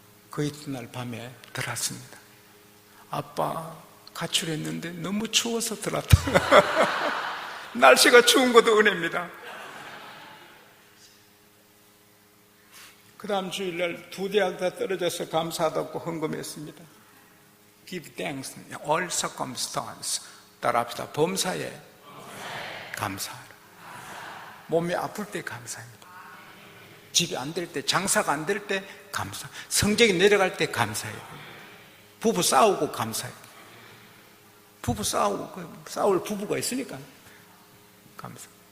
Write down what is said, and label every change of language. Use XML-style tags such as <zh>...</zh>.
<ko>그 이튿날 밤에 들었습니다. 아빠 가출했는데 너무 추워서 들었다. 날씨가 추운 것도 은혜입니다. 그 다음 주일날 두 대학 다 떨어져서 감사하다고 헌금했습니다.</ko> <en>Give thanks in all circumstances.</en> <ko>따라합시다. 범사에 감사하라. 몸이 아플 때 감사합니다. 집이 안 될 때, 장사가 안 될 때 감사. 성적이 내려갈 때 감사해요. 부부 싸우고 감사해요. 부부 싸우고, 싸울 부부가 있으니까 감사.</ko>